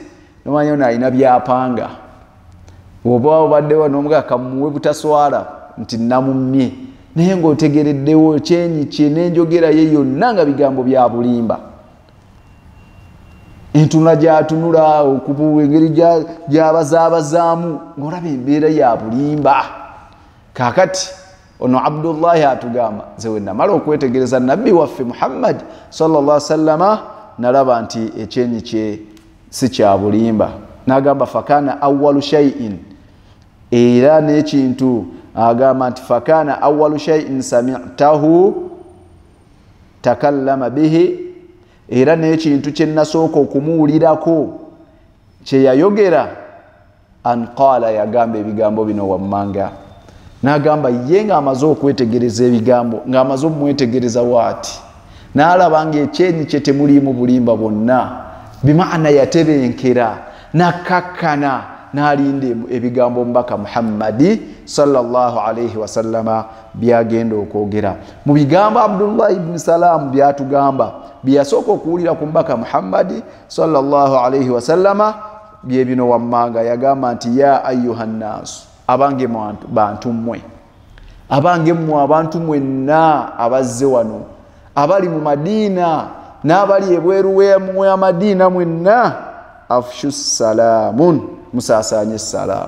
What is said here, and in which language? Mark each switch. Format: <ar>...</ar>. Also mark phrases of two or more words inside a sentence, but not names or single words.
<lg>n'omanya ono alina byapanga oba obaddewo n'omugaka muwe butaswala nti namumye naye ng'otegereddewo kyenyi kye n'enjogera ye yonna nga bigambo bya bulimba. Entuna gy'atunula okubuwa engeri gy'abazaabazaamu ng'olaba embeera ya bulimba. Kaakati ono Abdullahi atugamba nze we namala okwetegereza nabbi waffe Muhammad</lg> <ar>صلى الله عليه وسلم</ar> <lg>nalaba nti ekyenyi kye si kya bulimba. N'agamba</lg> <ar>فكان أول شيء,</ar> <lg>era n'ekintu agamba nti</lg> <ar>فكان أول شيء سمعته تكلم به,</ar> <lg>era n'ekintu kye nasooka okumuwulirako kye yayogera</lg> <ar>أن قال,</ar> <lg>yagamba ebigambo bino wammanga. N'agamba ye ng'amaze okwetegereza ebigambo, ng'amaze omwetegereza waati, n'alaba ng'ekyenyi kye temuliimu bulimba bwonna, bimaana yatebenkera n'akkakkana n'alinda ebigambo omubaka Muhammadi</lg> <ar>صلى الله عليه وسلم</ar> <lg>byagenda okwogera. Mu bigambo Abdullah ibn Salam byatugamba byasooka okuwulira ku mubaka Muhammadi</lg> <ar>صلى الله عليه وسلم</ar> <lg>bye bino wammanga. Yagamba nti</lg> <ar>يا أيها الناس,</ar> <lg>abange bantu mmwe, abange mmwe abantu mwenna abazze wano, abali mu Madiina n'abali ebweru w'e Madiina mwenna,</lg> <ar>أفشوا السلام,</ar> <lg>musaasanye salaamu.</lg>